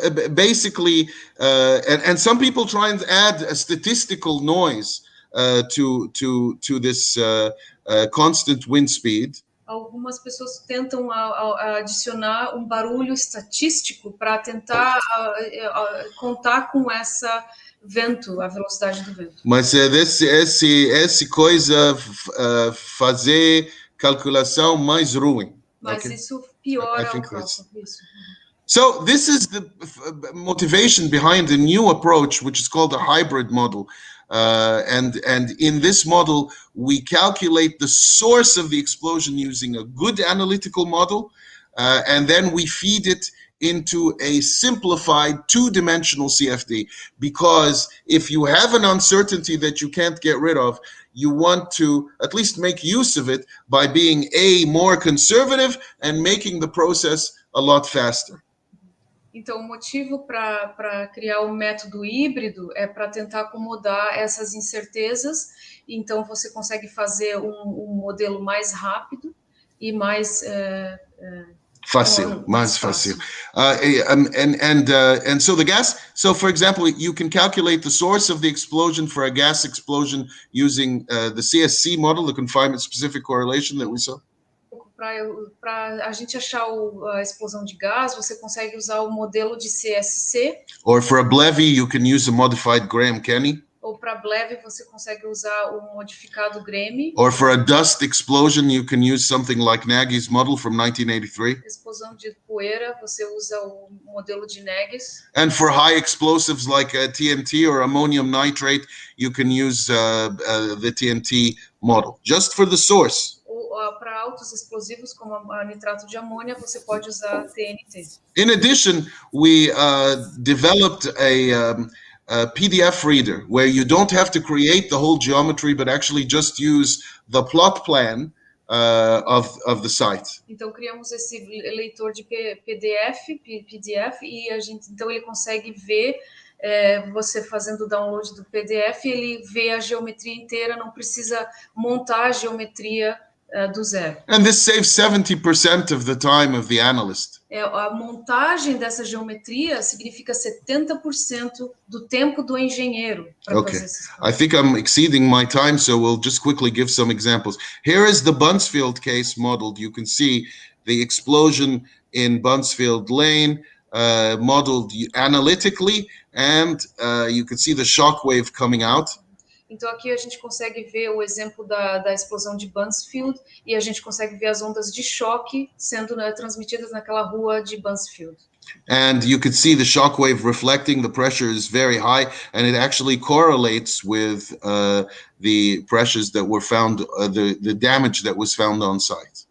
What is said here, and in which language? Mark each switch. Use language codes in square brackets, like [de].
[en] Basically, and some people try and add a statistical noise to this constant wind speed. [pt] Algumas pessoas tentam adicionar um barulho estatístico para tentar contar com essa vento, a velocidade do vento. Mas esse coisa fazer calculação mais ruim. Mas [en] okay? [pt] Isso piora o cálculo. [en] So this is the motivation behind the new approach, which is called a hybrid model. And in this model, we calculate the source of the explosion using a good analytical model, and then we feed it into a simplified two-dimensional CFD. Because if you have an uncertainty that you can't get rid of, you want to at least make use of it by being more conservative and making the process a lot faster. [pt] Então, o motivo para criar o método híbrido é para tentar acomodar essas incertezas. Então, você consegue fazer um modelo mais rápido e mais fácil. [en] And so the gas. So, for example, you can calculate the source of the explosion for a gas explosion using the CSC model, the confinement specific correlation that we saw. [pt] Para a gente achar a explosão de gás, você consegue usar o modelo de CSC. [en] Or for a BLEVE, you can use a modified Graham-Kenny. [pt] Ou para BLEVE, você consegue usar o modificado Graham. [en] Or for a dust explosion, you can use something like Nagy's model from 1983. [pt] Explosão de poeira, você usa o modelo de Nagy's. [en] And for high explosives like TNT or ammonium nitrate, you can use the TNT model, just for the source. [pt] Para altos explosivos como a nitrato de amônia, você pode usar TNT. [en] In addition, we developed a PDF reader where you don't have to create the whole geometry, but actually just use the plot plan of the site. [pt] Então criamos esse leitor de PDF e então ele consegue ver você fazendo o download do PDF, ele vê a geometria inteira, não precisa montar a geometria do zero. [en] And this saves 70% of the time of the analyst. [pt] A montagem dessa geometria significa 70% do tempo do engenheiro para fazer esses cálculos. [en] I think I'm exceeding my time, so we'll just quickly give some examples. Here is the Buncefield case modeled. You can see the explosion in Buncefield Lane modeled analytically, and you can see the shock wave coming out. [pt] Então aqui a gente consegue ver o exemplo da explosão de Buncefield e a gente consegue ver as ondas de choque sendo transmitidas naquela rua de Buncefield. [en] And you could see the shock wave reflecting. The pressure is very high, and it actually correlates with the pressures that were found, the damage that was found on site.